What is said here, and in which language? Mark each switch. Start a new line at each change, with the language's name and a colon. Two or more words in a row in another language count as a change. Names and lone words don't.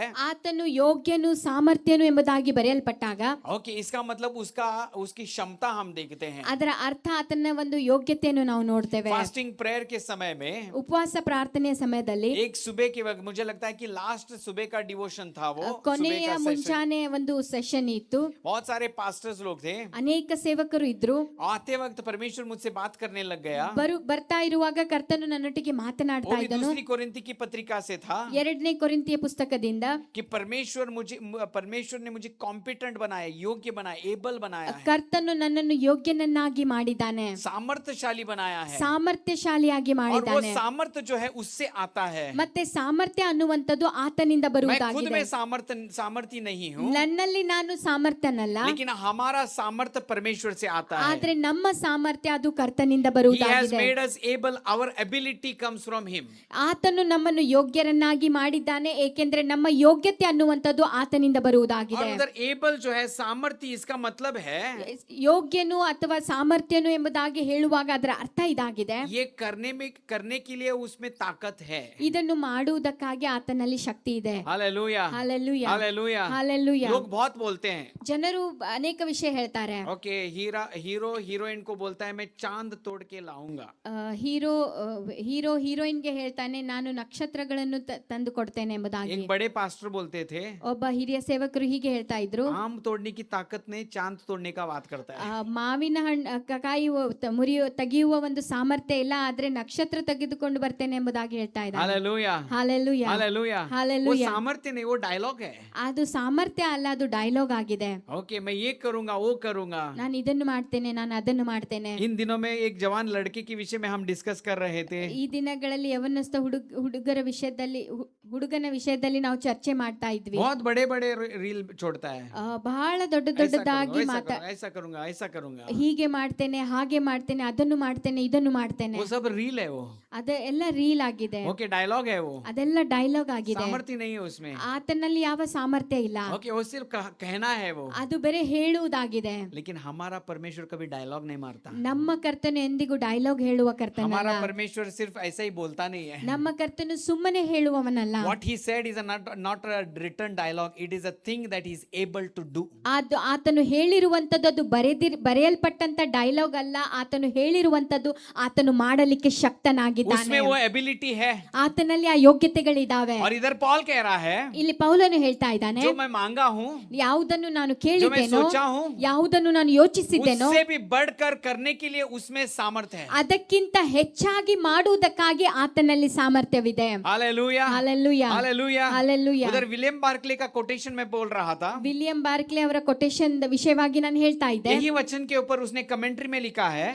Kannada: ಆತನು ಯೋಗ್ಯನು ಸಾಮರ್ಥ್ಯನು ಎಂಬುದಾಗಿ ಬರೆಯಲ್ಪಟ್ಟಾಗ
Hindi: ओके, इसका मतलब उसकी क्षमता हम देखते हैं।
Kannada: ಅದರ ಅರ್ಥ ಆತನ ಒಂದು ಯೋಗ್ಯತೆಯನ್ನು ನಾವು ನೋಡ್ತೇವೆ.
English: fasting prayer
Hindi: के समय में
Kannada: ಉಪವಾಸ ಪ್ರಾರ್ಥನೆಯ ಸಮಯದಲ್ಲಿ
Hindi: एक सुबह के वक्त, मुझे लगता है कि लास्ट सुबह का डिवोशन था वो, सुबह
Kannada: ಕೊನೆಯ
Hindi: का सेशन।
Kannada: ಮುಂಚಾನೆ ಒಂದು ಸೆಷನ್ ಇತ್ತು.
Hindi: बहुत सारे पास्टर्स लोग थे।
Kannada: ಅನೇಕ ಸೇವಕರು ಇದ್ರು.
Hindi: आते वक्त परमेश्वर मुझसे बात करने लग गया।
Kannada: ಬರ್ತಾ ಇರುವಾಗ ಕರ್ತನು ನನ್ನೊಟ್ಟಿಗೆ
Hindi: वो
Kannada: ಮಾತನಾಡ್ತಾ
Hindi: भी
Kannada: ಇದ್ದನು.
Hindi: दूसरी कोरिन्थी की पत्रिका से था
Kannada: 2ನೇ ಕೊರಿಂಥಿಯ ಪುಸ್ತಕದಿಂದ
Hindi: कि परमेश्वर ने मुझे कॉम्पिटेंट बनाया, योग्य बनाया, एबल बनाया है,
Kannada: ಕರ್ತನು ನನ್ನನ್ನು ಯೋಗ್ಯನನ್ನಾಗಿ ಮಾಡಿದ್ದಾನೆ,
Hindi: सामर्थ्यशाली बनाया है।
Kannada: ಸಾಮರ್ಥ್ಯಶಾಲಿಯಾಗಿ
Hindi: और वो
Kannada: ಮಾಡಿದ್ದಾನೆ.
Hindi: सामर्थ्य जो है उससे आता है।
Kannada: ಮತ್ತೆ ಸಾಮರ್ಥ್ಯ ಅನ್ನುವಂಥದ್ದು ಆತನಿಂದ
Hindi: मैं खुद
Kannada: ಬರುವುದಾಗಿದೆ.
Hindi: में सामर्थ्य नहीं हूँ,
Kannada: ನನ್ನಲ್ಲಿ ನಾನು ಸಾಮರ್ಥ್ಯನಲ್ಲ,
Hindi: लेकिन हमारा सामर्थ्य परमेश्वर से आता है।
Kannada: ಆದ್ರೆ ನಮ್ಮ ಸಾಮರ್ಥ್ಯ ಅದು ಕರ್ತನಿಂದ
English: He has
Kannada: ಬರುವುದಾಗಿದೆ.
English: made us able, our ability comes from him।
Kannada: ಆತನು ನಮ್ಮನ್ನು ಯೋಗ್ಯರನ್ನಾಗಿ ಮಾಡಿದ್ದಾನೆ, ಏಕೆಂದ್ರೆ ನಮ್ಮ ಯೋಗ್ಯತೆ ಅನ್ನುವಂಥದ್ದು ಆತನಿಂದ
Hindi: और
Kannada: ಬರುವುದಾಗಿದೆ.
Hindi: उधर एबल जो है सामर्थ्य, इसका मतलब है
Kannada: ಯೋಗ್ಯನು ಅಥವಾ ಸಾಮರ್ಥ್ಯನು ಎಂಬುದಾಗಿ ಹೇಳುವಾಗ ಅದರ ಅರ್ಥ ಇದಾಗಿದೆ,
Hindi: ये करने के लिए उसमें ताकत है।
Kannada: ಇದನ್ನು ಮಾಡುವುದಕ್ಕಾಗಿ ಆತನಲ್ಲಿ ಶಕ್ತಿ ಇದೆ.
Hindi: हालेलूया,
Kannada: ಹಾಲೆಲೂಯ,
Hindi: हालेलूया।
Kannada: ಹಾಲೆಲೂಯ.
Hindi: लोग बहुत बोलते हैं,
Kannada: ಜನರು ಅನೇಕ ವಿಷಯ ಹೇಳ್ತಾರೆ.
Hindi: ओके, हीरोइन को बोलता है मैं चांद तोड़ के लाऊंगा।
Kannada: ಹೀರೋಯಿನ್ಗೆ ಹೇಳ್ತಾನೆ, ನಾನು ನಕ್ಷತ್ರಗಳನ್ನು ತಂದು ಕೊಡ್ತೇನೆ ಎಂಬುದಾಗಿ.
Hindi: एक बड़े पास्टर बोलते थे,
Kannada: ಒಬ್ಬ ಹಿರಿಯ ಸೇವಕರು ಹೀಗೆ ಹೇಳ್ತಾ ಇದ್ರು,
Hindi: आम तोड़ने की ताकत नहीं, चांद तोड़ने का बात करता है।
Kannada: ಮಾವಿನ ಹಣ್ಣು ತೆಗೆಯುವ ಒಂದು ಸಾಮರ್ಥ್ಯ ಇಲ್ಲ, ಆದ್ರೆ ನಕ್ಷತ್ರ ತೆಗೆದುಕೊಂಡು ಬರ್ತೇನೆ ಎಂಬುದಾಗಿ ಹೇಳ್ತಾ ಇದ್ದಾರೆ.
Hindi: हालेलूया,
Kannada: ಹಾಲೆಲೂಯ,
Hindi: हालेलूया। वो
Kannada: ಹಾಲೆಲೂಯ.
Hindi: सामर्थ्य नहीं, वो डायलॉग है।
Kannada: ಅದು ಸಾಮರ್ಥ್ಯ ಅಲ್ಲ, ಅದು ಡೈಲಾಗ್ ಆಗಿದೆ.
Hindi: ओके, मैं ये करूंगा, वो करूंगा।
Kannada: ನಾನು ಇದನ್ನು ಮಾಡ್ತೇನೆ, ನಾನು ಅದನ್ನು ಮಾಡ್ತೇನೆ.
Hindi: इन दिनों में एक जवान लड़के के विषय में हम डिस्कस कर रहे थे।
Kannada: ಈ ದಿನಗಳಲ್ಲಿ ಯವನಸ್ಥ ಹುಡುಗನ ವಿಷಯದಲ್ಲಿ ನಾವು ಚರ್ಚೆ ಮಾಡ್ತಾ ಇದ್ವಿ.
Hindi: बहुत बड़े बड़े रील छोड़ता है,
Kannada: ಬಹಳ ದೊಡ್ಡದಾಗಿ
Hindi: ऐसा करूंगा, ऐसा करूंगा।
Kannada: ಹೀಗೆ ಮಾಡ್ತೇನೆ, ಹಾಗೆ ಮಾಡ್ತೇನೆ, ಅದನ್ನು ಮಾಡ್ತೇನೆ, ಇದನ್ನು ಮಾಡ್ತೇನೆ.
Hindi: वो सब रील है वो,
Kannada: ಅದೆಲ್ಲ ರೀಲ್ ಆಗಿದೆ.
Hindi: ओके, डायलॉग है वो,
Kannada: ಅದೆಲ್ಲ ಡೈಲಾಗ್ ಆಗಿದೆ.
Hindi: सामर्थ्य नहीं है उसमें।
Kannada: ಆತನಲ್ಲಿ ಯಾವ ಸಾಮರ್ಥ್ಯ ಇಲ್ಲ,
Hindi: ओके, वो सिर्फ कहना है वो,
Kannada: ಅದು ಬರೀ ಹೇಳುವುದಾಗಿದೆ.
Hindi: लेकिन हमारा परमेश्वर कभी डायलॉग नहीं मारता।
Kannada: ನಮ್ಮ ಕರ್ತನು ಎಂದಿಗೂ ಡೈಲಾಗ್ ಹೇಳುವ ಕರ್ತನಲ್ಲ.
Hindi: हमारा परमेश्वर सिर्फ ऐसा ही बोलता नहीं है।
Kannada: ನಮ್ಮ ಕರ್ತನು ಸುಮ್ಮನೆ ಹೇಳುವವನಲ್ಲ.
English: What he said is not a written dialogue, it is a thing that he is able to do.
Kannada: ಆತನು ಹೇಳಿರುವಂತದ್ದು ಅದು ಬರೆಯಲ್ಪಟ್ಟಂತ ಡೈಲಾಗ್ ಅಲ್ಲ, ಆತನು ಹೇಳಿರುವಂತದ್ದು ಆತನು ಮಾಡಲಿಕ್ಕೆ ಶಕ್ತನಾಗಿದ್ದಾನೆ.
Hindi: उसमें वो एबिलिटी है।
Kannada: ಆತನಲ್ಲಿ ಆ ಯೋಗ್ಯತೆಗಳಿದಾವೆ.
Hindi: और इधर पॉल कह रहा है,
Kannada: ಇಲ್ಲಿ ಪೌಲನು ಹೇಳ್ತಾ ಇದ್ದಾನೆ,
Hindi: जो मैं मांगा हूँ,
Kannada: ಯಾವುದನ್ನು ನಾನು
Hindi: जो मैं
Kannada: ಕೇಳಿದ್ದೇನೋ,
Hindi: सोचा हूँ,
Kannada: ಯಾವುದನ್ನು ನಾನು ಯೋಚಿಸಿದ್ದೇನೋ,
Hindi: उससे भी बढ़कर करने के लिए उसमें सामर्थ्य है।
Kannada: ಅದಕ್ಕಿಂತ ಹೆಚ್ಚಾಗಿ ಮಾಡುವುದಕ್ಕಾಗಿ ಆತನಲ್ಲಿ ಸಾಮರ್ಥ್ಯವಿದೆ.
Hindi: हालेलूया,
Kannada: ಹಾಲೆಲೂಯ,
Hindi: हालेलूया,
Kannada: ಹಾಲೆಲೂಯ.
Hindi: उधर विलियम बार्कले का कोटेशन में बोल रहा था,
Kannada: ವಿಲಿಯಂ ಬಾರ್ಕ್ಲೆ ಅವರ ಕೊಟೇಶನ್ ವಿಷಯವಾಗಿ ನಾನು ಹೇಳ್ತಾ ಇದ್ದೆ.
Hindi: यही वचन के ऊपर उसने कमेंट्री में लिखा है,